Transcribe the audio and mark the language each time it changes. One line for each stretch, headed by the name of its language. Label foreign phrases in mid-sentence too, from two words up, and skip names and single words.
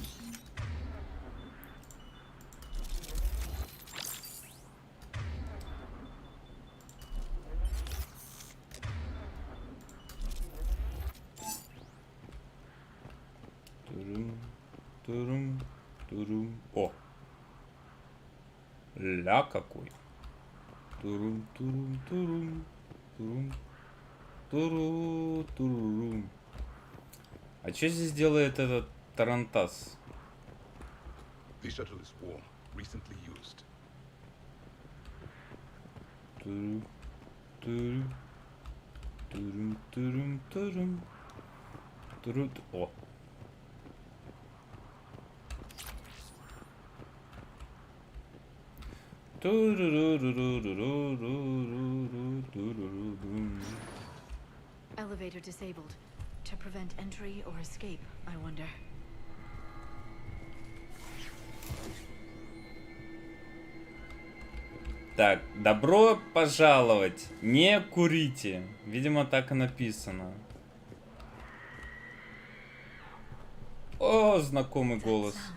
Russian: Турум, турум, турум. О! Ля какой! Турум, турум, турум, турум, туру, турум. А что здесь делает этот тарантас?
English: The shuttle is warm, recently used. Турум, турум, турум, турум, турум, турум. О! Elevator disabled. To prevent entry or escape, I wonder.
Russian: Так, добро пожаловать. Не курите. Видимо, так и написано. О, знакомый голос.